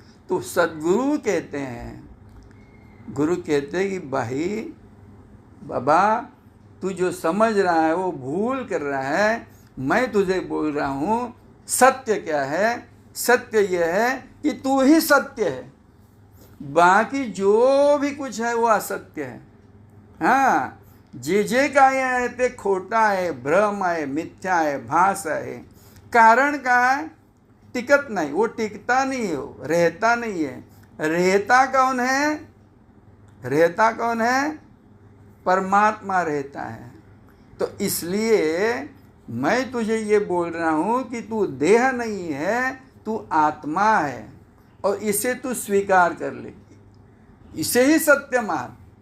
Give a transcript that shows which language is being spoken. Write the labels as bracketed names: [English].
[Hindi] तो सद्गुरु कहते हैं, गुरु कहते हैं कि भाई बाबा, तू जो समझ रहा है वो भूल कर रहा है। मैं तुझे बोल रहा हूँ सत्य क्या है? सत्य यह है कि तू ही सत्य है, बाकी जो भी कुछ है वो असत्य है। [Marathi] हाँ, जे काय आहे ते खोटा आहे, भ्रम आहे, मिथ्या आहे, भास आहे। कारण काय? [Hindi] टिकत नहीं, वो टिकता नहीं है, रहता नहीं है। रहता कौन है? रहता कौन है? परमात्मा रहता है। तो इसलिए मैं तुझे ये बोल रहा हूँ कि तू देह नहीं है, तू आत्मा है, और इसे तू स्वीकार कर ले, इसे ही सत्य मान।